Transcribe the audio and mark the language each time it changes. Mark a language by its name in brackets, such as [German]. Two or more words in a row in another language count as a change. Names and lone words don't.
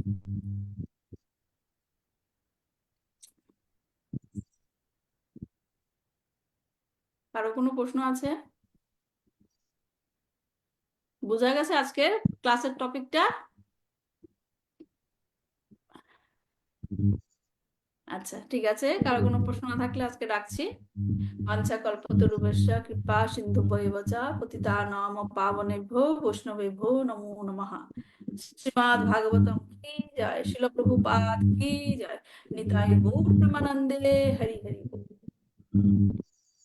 [Bangla] কারো কোনো প্রশ্ন আছে? বোঝা গেছে আজকের ক্লাসের টপিকটা? আচ্ছা, ঠিক আছে। কারো কোনো প্রশ্ন না থাকলে আজকে রাখছি। [Sanskrit] वाञ्छा कल्पतरुभ्यश्च कृपा सिन्धुभ्य एव च पतितानां पावनेभ्यो वैष्णवेभ्यो नमो नमः। [Bangla] শ্রীমদ্ ভাগবতম কি জয়, শিল প্রভুপাদ কি জয়, নিতাই গৌর প্রেমানন্দে হরি হরি বল।